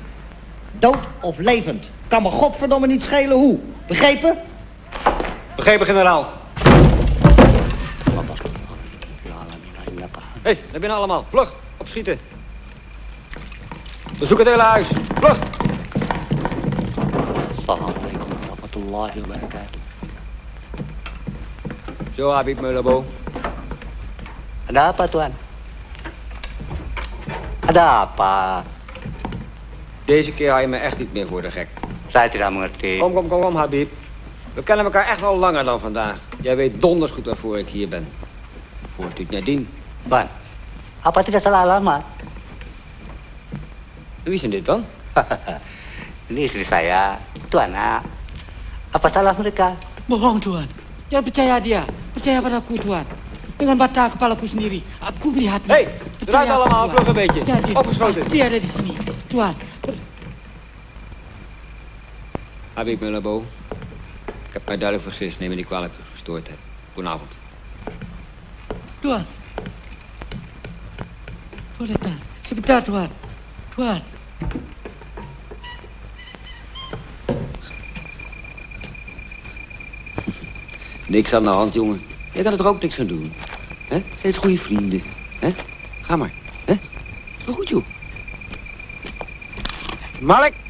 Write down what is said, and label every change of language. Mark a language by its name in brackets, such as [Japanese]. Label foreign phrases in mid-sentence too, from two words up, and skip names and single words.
[Dutch] Dood of levend. Kan me godverdomme niet schelen hoe. Begrepen? Begrepen, generaal. Hé, naar binnen allemaal. Vlug, opschieten. Bezoek het hele huis. Vlug. [Arabic] السلام عليكم ورحمة الله وبركاته. [Dutch] Zo, Habib Meulabo. [Indonesian] Ada apa, Tuan? Ada apa? [Dutch] Deze keer hou je me echt niet meer voor de gek. [Indonesian] Saya tidak mengerti. [Dutch] Kom, Habib. We kennen elkaar echt al langer dan vandaag. Jij weet donders goed waarvoor ik hier ben. Voor Tjoetniadin. [Indonesian] Tuan, apa tidak salah alamat? [Dutch] Wie is dit dan? [Indonesian] Ini istri saya, Tuan. Apa salah mereka? Bohong, Tuan. Jangan percaya dia. Percaya padaku, Tuan. Dengan mata kepalaku sendiri, aku melihatnya. [Dutch] Hé, eruit allemaal, vlug een beetje. Opgeschoten. [Indonesian] Pasti ada di sini, Tuan. Habib Meulabo. [Dutch] Ik heb mij duidelijk vergist. Neem me niet kwalijk dat ik gestoord heb. Goedenavond. [Indonesian] Tuan. Boleh, Tuan. Sebentar, Tuan. Tuan. [Dutch] Niks aan de hand, jongen. Jij kan er toch ook niks aan doen? Hè? Steeds goede vrienden. Hè? Ga maar. Hè? Is wel goed, joh. Malik!